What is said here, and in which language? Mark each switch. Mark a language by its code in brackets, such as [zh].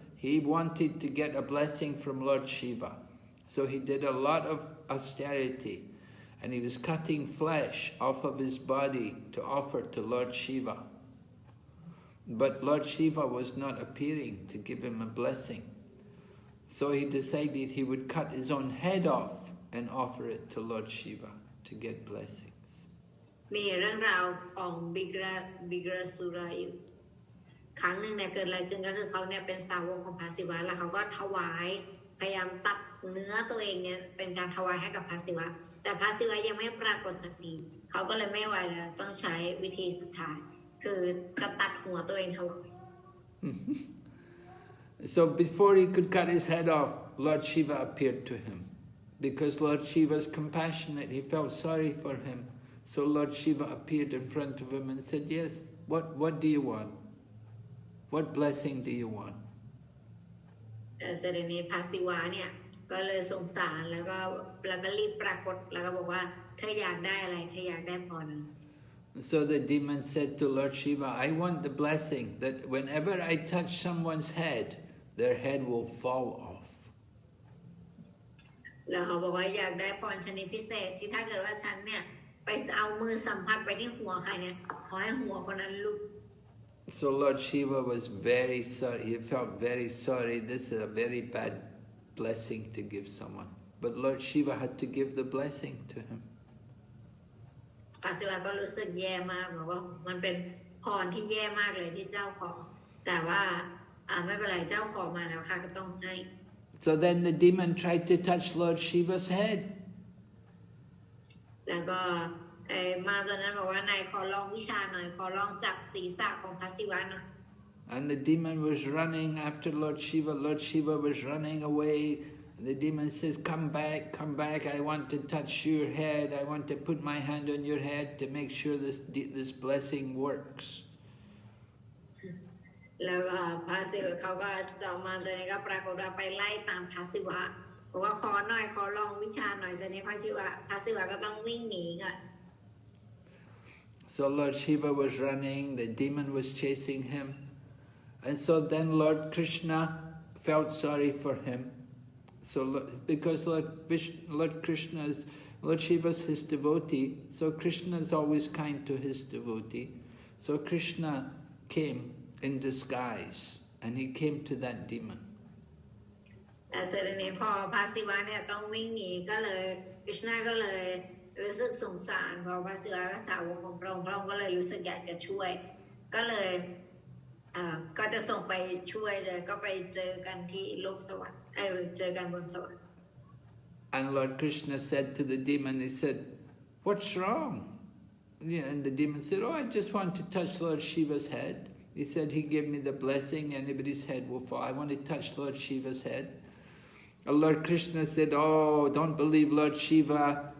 [en] He wanted to get a blessing from Lord Shiva. So he did a lot of austerity, and he was cutting flesh off of his body to offer to Lord Shiva. But Lord Shiva was not appearing to give him a blessing. So he decided he would cut his own head off and offer it to Lord Shiva to get blessings. [th] มีเรื่องราวของบิกราสุราอยู่ครั้งหนึ่งเนี่ยเกิดอะไรขึ้นก็คือเขาเนี่ยเป็นสาวกของพระศิวะแล้วเขาก็ถวายพยายามตัดเนื้อตัวเองเนี่ยเป็นการถวายให้กับพระศิวะแต่พระศิวะยังไม่ปรากฏสักทีเขาก็เลยไม่ไหวแล้วต้องใช้วิธีสุดท้ายคือจะตัดหัวตัวเองถวาย [en] So before he could cut his head off, Lord Shiva appeared to him. Because Lord Shiva is compassionate, he felt sorry for him. So Lord Shiva appeared in front of him and said, yes, what do you want? What blessing do you want? [th] เสด็จในพระศิวะเนี่ยก็เลยสงสารแล้วก็รีบปรากฏแล้วก็บอกว่าเธออยากได้อะไรเธออยากได้พร [en] So the demon said to Lord Shiva, I want the blessing that whenever I touch someone's head, their head will fall off. [th] แล้วเขาบอกว่าอยากได้พรชนิดพิเศษที่ถ้าเกิดว่าฉันเนี่ยไปเอามือสัมผัสไปที่หัวใครเนี่ยขอให้หัวคนนั้นลุก [en] So Lord Shiva was very sorry. He felt very sorry. This is a very bad blessing to give someone. But Lord Shiva had to give the blessing to him. [th] พระศิวะก็รู้สึกแย่มากบอกว่ามันเป็นพรที่แย่มากเลยที่เจ้าขอแต่ว่าไม่เป็นไรเจ้าขอมาแล้วค่ะก็ต้องให้ [en] So then the demon tried to touch Lord Shiva's head. [th] แล้วก็มาตัวนั้นบอกว่านายขอลองวิชาหน่อยขอลองจับศีรษะของพระศิวะหน่อย [en] And the demon was running after Lord Shiva. Lord Shiva was running away. The demon says, come back, I want to touch your head. I want to put my hand on your head to make sure this blessing works. [th] แล้วก็พระศิวะเขาก็จะมาตัวนี้ก็ปรากฏว่าไปไล่ตามพระศิวะบอกว่าขอหน่อยขอลองวิชาหน่อยเสร็จนี้พระศิวะก็ต้องวิ่งหนีก่อน [en] So Lord Shiva was running, the demon was chasing him. And so then Lord Kṛṣṇa felt sorry for him. So because Lord Kṛṣṇa is, Lord Shiva is his devotee, so Kṛṣṇa is always kind to his devotee. So Kṛṣṇa came in disguise and he came to that demon. [th] แต่เสร็จนี้พอพระศิวะเนี่ยต้องวิ่งหนีก็เลยกฤษณะก็เลยรู้สึกสงสารเพราะพระศิวะก็สาวกของพระองค์ก็เลยรู้สึกอยากจะช่วยก็เลยก็จะส่งไปช่วยเลยก็ไปเจอกันที่โลกสวรรค์เจอกันบนสวรรค์ [en] And Lord Kṛṣṇa said to the demon, he said, what's wrong? Yeah, and the demon said, oh, I just want to touch Lord Shiva's head. He said he gave me the blessing, anybody's head will fall. I want to touch Lord Shiva's head. And Lord Kṛṣṇa said, oh, don't believe Lord Shiva.